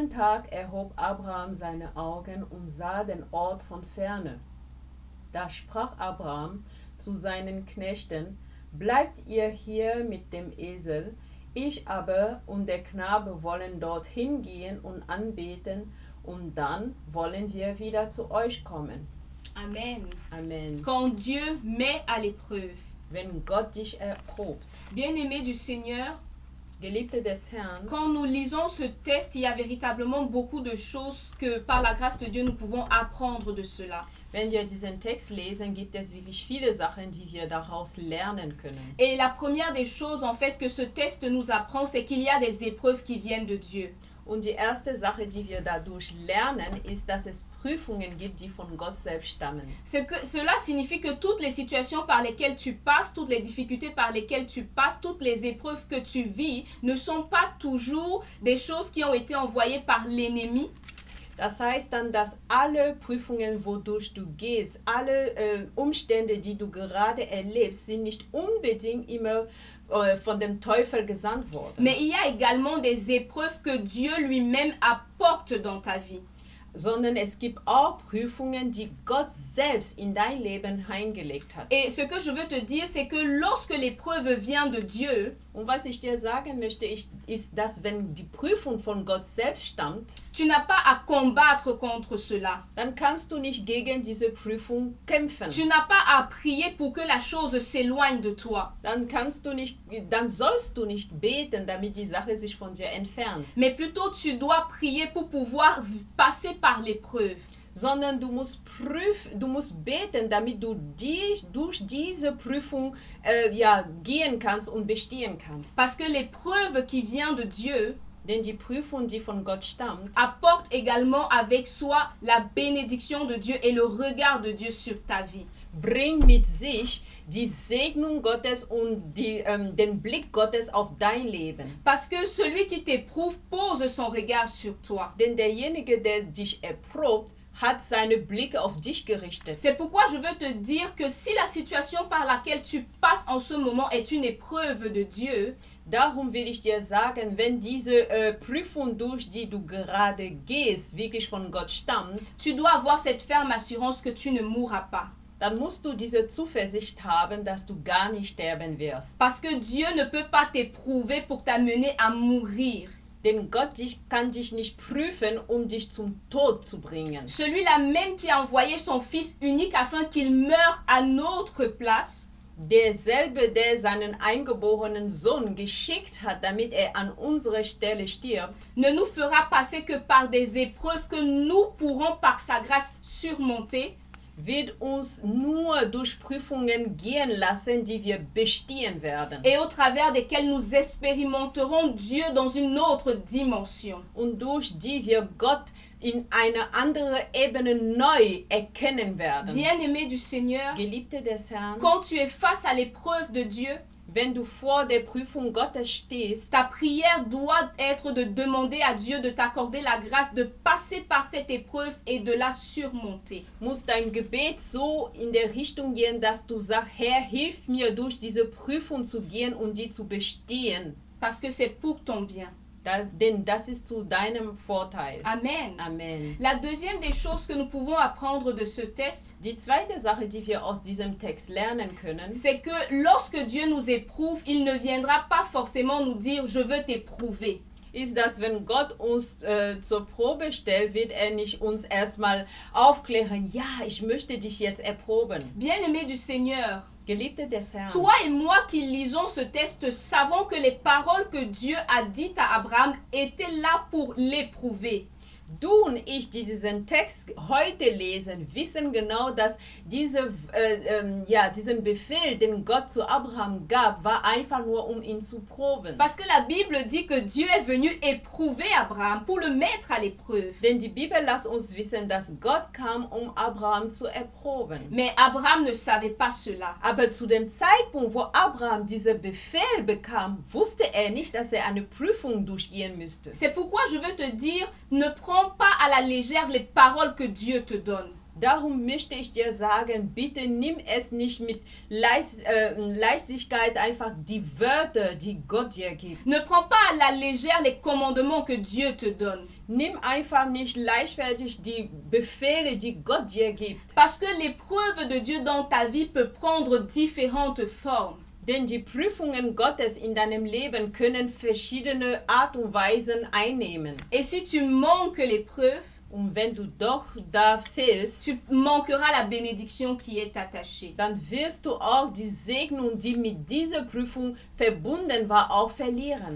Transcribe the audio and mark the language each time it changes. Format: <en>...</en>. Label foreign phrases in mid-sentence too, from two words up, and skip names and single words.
<de>Tag erhob Abraham seine Augen und sah den Ort von ferne. Da sprach Abraham zu seinen Knechten, bleibt ihr hier mit dem Esel, ich aber und der Knabe wollen dorthin gehen und anbeten, und dann wollen wir wieder zu euch kommen. Amen. Amen.</de> <fr>Quand Dieu met à l'épreuve.</fr> <de>Wenn Gott dich erprobt,</de> <fr>Bien-aimés du Seigneur,</fr> <de>Geliebte des Herrn,</de> <fr>quand nous lisons ce texte, il y a véritablement beaucoup de choses que par la grâce de Dieu nous pouvons apprendre de cela.</fr> <de>wenn wir diesen Text lesen, gibt es wirklich viele Sachen, die wir daraus lernen können.</de> <fr>Et la première des choses en fait que ce texte nous apprend, c'est qu'il y a des épreuves qui viennent de Dieu.</fr> <de>Und die erste Sache, die wir dadurch lernen, ist, dass es Prüfungen gibt, die von Gott selbst stammen.</de> <fr>Cela signifie que toutes les situations par lesquelles tu passes, toutes les difficultés par lesquelles tu passes, toutes les épreuves que tu vis, ne sont pas toujours des choses qui ont été envoyées par l'ennemi.</fr> <de>Das heißt dann, dass alle Prüfungen, wodurch du gehst, alle Umstände, die du gerade erlebst, sind nicht unbedingt immer von dem Teufel gesandt worden.</de> <fr>Mais il y a également des épreuves que Dieu lui-même apporte dans ta vie.</fr> <de>Sondern es gibt auch Prüfungen, die Gott selbst in dein Leben hineingelegt hat.</de> <fr>Et ce que je veux te dire, c'est que lorsque l'épreuve vient de Dieu,</fr> <de>Und was ich dir sagen möchte, ist, dass wenn die Prüfung von Gott selbst stammt,</de> <fr>tu n'as pas à combattre contre cela.</fr> <de>dann kannst du nicht gegen diese Prüfung kämpfen.</de> <fr>Tu n'as pas à prier pour que la chose s'éloigne de toi.</fr> <de>Dann sollst du nicht beten, damit die Sache sich von dir entfernt.</de> <fr>Mais plutôt tu dois prier pour pouvoir passer par l'épreuve.</fr> <de>Sondern du musst beten, damit du durch diese Prüfung gehen kannst und bestehen kannst.</de> <fr>Parce que l'épreuve qui vient de Dieu,</fr> <de>denn die Prüfung, die von Gott stammt,</de> <fr>apporte également avec soi la bénédiction de Dieu et le regard de Dieu sur ta vie.</fr> <de>Bringt mit sich die Segnung Gottes und den Blick Gottes auf dein Leben.</de> <fr>Parce que celui qui t'éprouve pose son regard sur toi.</fr> <de>Denn derjenige, der dich erprobt, hat seine Blicke auf dich gerichtet.</de> <fr>C'est pourquoi je veux te dire que si la situation par laquelle tu passes en ce moment est une épreuve de Dieu,</fr> <de>Darum will ich dir sagen, wenn diese Prüfung, durch die du gerade gehst, wirklich von Gott stammt,</de> <fr>tu dois avoir cette ferme assurance que tu ne mourras pas.</fr> <de>dann musst du diese Zuversicht haben, dass du gar nicht sterben wirst.</de> <fr>Parce que Dieu ne peut pas t'éprouver pour t'amener à mourir.</fr> <de>Denn Gott kann dich nicht prüfen, um dich zum Tod zu bringen.</de> <fr>Celui-là même qui a envoyé son Fils unique afin qu'il meure à notre place,</fr> <de>Derselbe, der seinen eingeborenen Sohn geschickt hat, damit er an unserer Stelle stirbt,</de> <fr>ne nous fera passer que par des épreuves que nous pourrons par sa grâce surmonter,</fr> <de>wird uns nur durch Prüfungen gehen lassen, die wir bestehen werden.</de> <fr>et au travers desquelles nous expérimenterons Dieu dans une autre dimension.</fr> <de>Und durch die wir Gott in eine andere Ebene neu erkennen werden.</de> <fr>Bien-aimé du Seigneur,</fr> <de>Geliebte des Herrn,</de> <fr>quand tu es face à l'épreuve de Dieu,</fr> <de>wenn du vor der Prüfung Gottes stehst,</de> <fr>ta prière doit être de demander à Dieu de t'accorder la grâce de passer par cette épreuve et de la surmonter.</fr> <de>muss dein Gebet so in der Richtung gehen, dass du sagst, Herr, hilf mir durch diese Prüfung zu gehen und die zu bestehen.</de> <fr>Parce que c'est pour ton bien.</fr> <de>Denn das ist zu deinem Vorteil.</de> <fr>Amen. Amen. La deuxième des choses que nous pouvons apprendre de ce test,</fr> <de>Die zweite Sache, die wir aus diesem Text lernen können,</de> <fr>c'est que lorsque Dieu nous éprouve, il ne viendra pas forcément nous dire « je veux t'éprouver ».</fr> <de>ist, dass wenn Gott uns zur Probe stellt, wird er nicht uns erstmal aufklären, ja, ich möchte dich jetzt erproben.</de> <fr>Bien-aimé du Seigneur,</fr> <de>Geliebte des Herrn,</de> <fr>toi et moi qui lisons ce test savons que les paroles que Dieu a dites à Abraham étaient là pour l'éprouver.</fr> <de>du und ich, die diesen Text heute lesen, wissen genau, dass diesen Befehl, den Gott zu Abraham gab, war einfach nur, um ihn zu proben.</de> <fr>Parce que la Bible dit que Dieu est venu éprouver Abraham pour le mettre à l'épreuve.</fr> <de>Denn die Bibel lässt uns wissen, dass Gott kam, um Abraham zu erproben.</de> <fr>Mais Abraham ne savait pas cela.</fr> <de>Aber zu dem Zeitpunkt, wo Abraham diesen Befehl bekam, wusste er nicht, dass er eine Prüfung durchgehen müsste.</de> <fr>C'est pourquoi je veux te dire, ne prends pas à la légère les paroles que Dieu te donne.</fr> <de>Darum möchte ich dir sagen, bitte nimm es nicht mit Leichtigkeit einfach die Wörter, die Gott dir gibt.</de> <fr>Ne prends pas à la légère les commandements que Dieu te donne.</fr> <de>Nimm einfach nicht leichtfertig die Befehle, die Gott dir gibt.</de> <fr>Parce que l'épreuve de Dieu dans ta vie peut prendre différentes formes.</fr> <de>Denn die Prüfungen Gottes in deinem Leben können verschiedene Art und Weisen einnehmen.</de> <fr>Et si tu manques l'épreuve,</fr> <de>Und wenn du doch da fehlst,</de> <fr>tu manqueras la bénédiction qui est attachée.</fr> <de>dann wirst du auch die Segnung, die mit dieser Prüfung verbunden war, auch verlieren.</de>